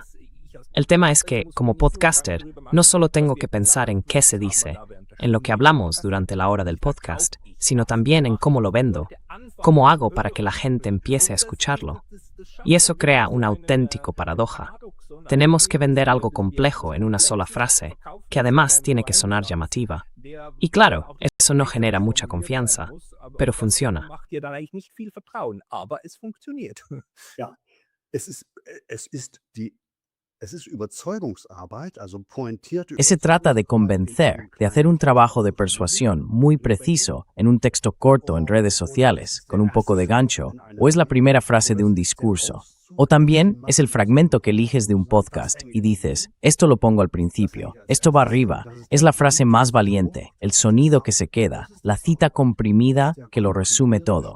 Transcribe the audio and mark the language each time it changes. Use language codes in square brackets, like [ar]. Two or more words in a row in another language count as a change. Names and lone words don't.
[es] El tema es que, como podcaster, no solo tengo que pensar en qué se dice, en lo que hablamos durante la hora del podcast, sino también en cómo lo vendo, cómo hago para que la gente empiece a escucharlo. Y eso crea una auténtica paradoja. Tenemos que vender algo complejo en una sola frase, que además tiene que sonar llamativa. Y claro, eso no genera mucha confianza, pero funciona. [de] Macht dir dann eigentlich nicht viel Vertrauen, aber es funktioniert. Ja, es ist Überzeugungsarbeit, also pointierte. [es] Se trata de convencer, de hacer un trabajo de persuasión muy preciso en un texto corto en redes sociales, con un poco de gancho, o es la primera frase de un discurso. O también es el fragmento que eliges de un podcast y dices, esto lo pongo al principio, esto va arriba, es la frase más valiente, el sonido que se queda, la cita comprimida que lo resume todo.